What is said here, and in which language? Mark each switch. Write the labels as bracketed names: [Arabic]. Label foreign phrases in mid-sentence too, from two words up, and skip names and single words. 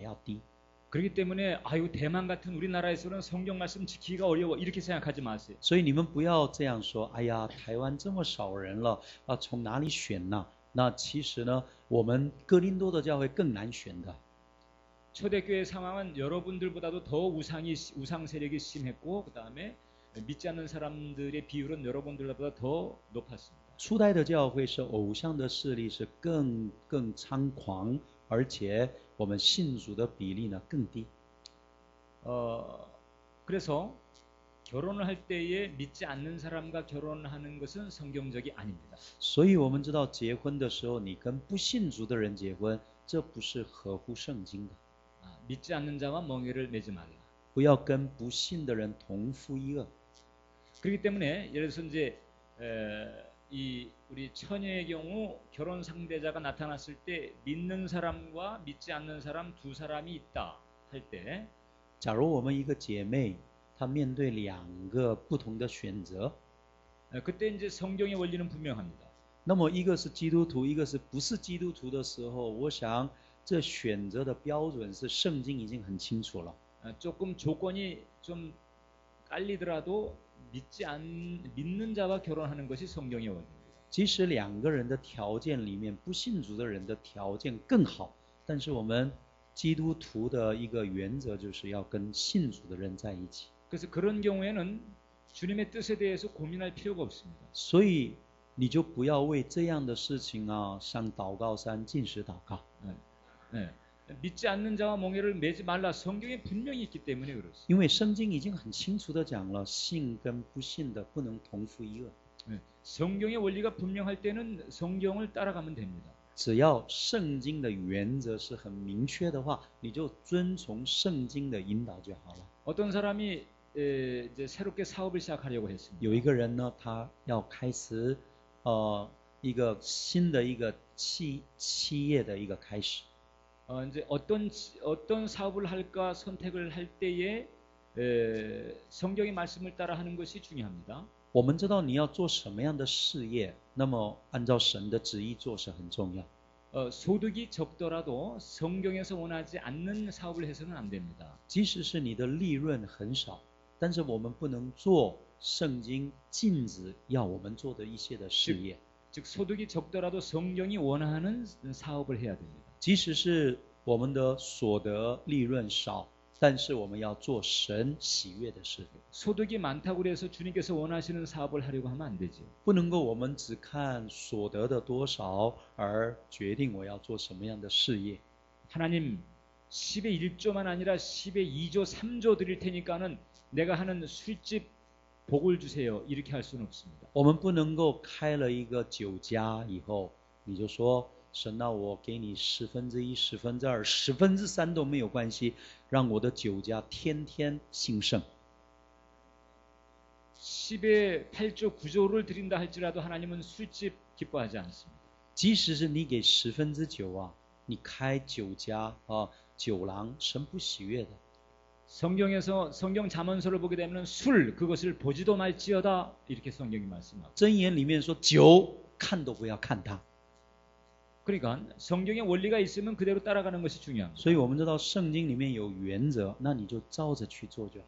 [Chinese] 低。 [Korean] 그렇기 때문에 아유 대만 같은 우리나라에서는 성경 말씀 지키기가 어려워 이렇게 생각하지 마세요. [Chinese] 所以你们不要这样说，哎呀，台湾这么少人了，从哪里选呢？那其实呢，我们哥林多的教会更难选的。 [Korean] 초대교회 상황은 여러분들보다도 더 우상 세력이 심했고 그 다음에 믿지 않는 사람들의 비율은 여러분들보다 더 높았습니다. [Chinese] 初代的教会是偶像的势力是更猖狂，而且我们信主的比例呢更低。 [Korean] 그래서 결혼을 할 때에 믿지 않는 사람과 결혼하는 것은 성경적이 아닙니다. [Chinese] 所以我们知道结婚的时候，你跟不信主的人结婚，这不是合乎圣经的。 [Korean] 믿지 않는 자와 멍에를 매지 말라. [Chinese] 不要跟不信的人同父异母。 [Korean] 그렇기 때문에 예를 들어서 이제 이 우리 처녀의 경우 결혼 상대자가 나타났을 때 믿는 사람과 믿지 않는 사람 두 사람이 있다 할 때 [Chinese] 假如我们一个姐妹，她面对两个不同的选择， [Korean] 그때 이제 성경의 원리는 분명합니다. [Chinese] 那么一个是基督徒，一个是不是基督徒的时候，我想这选择的标准是圣经已经很清楚了。 [Korean] 조금 조건이 좀 깔리더라도 믿는 자와 결혼하는 것이 성경의 원리입니다. [Chinese] 即使两个人的条件里面不信主的人的条件更好，但是我们基督徒的一个原则就是要跟信主的人在一起。 [Korean] 그래서 그런 경우에는 주님의 뜻에 대해서 고민할 필요가 없습니다. [Chinese] 所以你就不要为这样的事情上祷告山禁食祷告。 [Korean] 네. 믿지 않는 자와 멍에를 매지 말라 성경에 분명히 있기 때문에 그렇습니다. [Chinese] 因为圣经已经很清楚的讲了，信跟不信的不能同父异母。 [Korean] 네. 성경의 원리가 분명할 때는 성경을 따라가면 됩니다. [Chinese] 只要圣经的原则是很明确的话，你就遵从圣经的引导就好了。 [Korean] 어떤 사람이 이제 새롭게 사업을 시작하려고 했습니다. [Chinese] 有一个人呢，他要开始一个新的一个企业的一个开始。 [Korean] 이제 어떤 사업을 할까 선택을 할 때에 성경의 말씀을 따라 하는 것이 중요합니다. [Chinese] 我们知道你要做什么样的事业，那么按照神的旨意做是很重要。 [Korean] 소득이 적더라도 성경에서 원하지 않는 사업을 해서는 안 됩니다. [Chinese] 即使是你的利润很少，但是我们不能做圣经禁止要我们做的一些的事业。 [Korean] 즉 소득이 적더라도 성경이 원하는 사업을 해야 됩니다. [Chinese] 即使是我们的所得利润少，但是我们要做神喜悦的事。 [Korean] 소득이 많다고 해서 주님께서 원하시는 사업을 하려고 하면 안 되죠. [Chinese] 不能够我们只看所得的多少而决定我要做什么样的事业。 [Korean] 하나님 10의 1조만 아니라 10의 2조 3조 드릴 테니까는 내가 하는 술집 복을 주세요. 이렇게 할 수는 없습니다. [Chinese] 我们不能够开了一个酒家以后，你就说神啊，我给你1/10、2/10、3/10都没有关系，让我的酒家天天兴盛。 [Korean] 10의 8조 9조를 드린다 할지라도 하나님은 술집 기뻐하지 않습니다. [Chinese] 即使是你给9%你开酒家酒廊，神不喜悦的。 [Korean] 성경에서 성경 잠언서를 보게 되면 술 그것을 보지도 말지어다 이렇게 성경이 말씀하고. [Chinese] 箴言里面说酒看都不要看它。 [Korean] 그러니까 성경의 원리가 있으면 그대로 따라가는 것이 중요합니다. [Chinese] 所以我们知道圣经里面有原则，那你就照着去做就好。